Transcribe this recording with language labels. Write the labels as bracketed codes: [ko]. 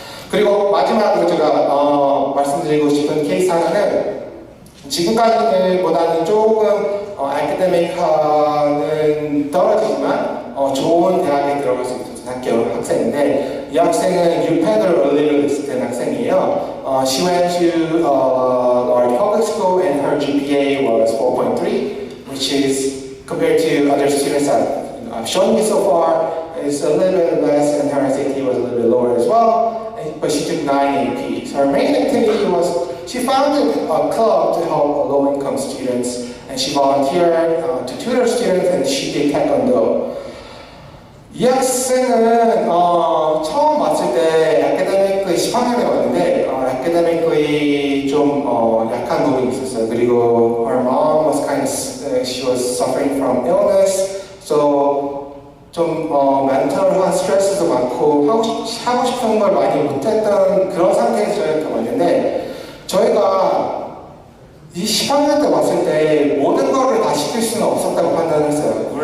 [ko] 그리고 마지막으로 제가 말씀드리고 싶은 케이스 하나는 지금까지보다는 조금 아카데믹하는 떨어지지만 좋은 대학에 들어갈 수 있는 학생인데 이 학생은 유펜을 early로 됐을 학생이에요. [en] She went to our public school and her GPA was 4.3, which is compared to other students I've shown you so far, is a little bit less, and her SAT was a little bit lower as well. but she took 9 AP. So her main activity was she founded a club to help low-income students, and she volunteered to tutor students, and she did taekwondo. [ko] 이 학생은 처음 왔을 때 아카데믹이 10학년에 왔는데 아카데믹이 좀 약한 부분이 있었어요. 그리고 [en] her mom was she was suffering from illness, so [ko] 좀 멘탈한 스트레스도 많고 하고 싶은 걸 많이 못했던 그런 상태에서 저희한테 왔는데 저희가 이 10학년 때 왔을 때 모든 거를 다 시킬 수는 없었다고 판단했어요.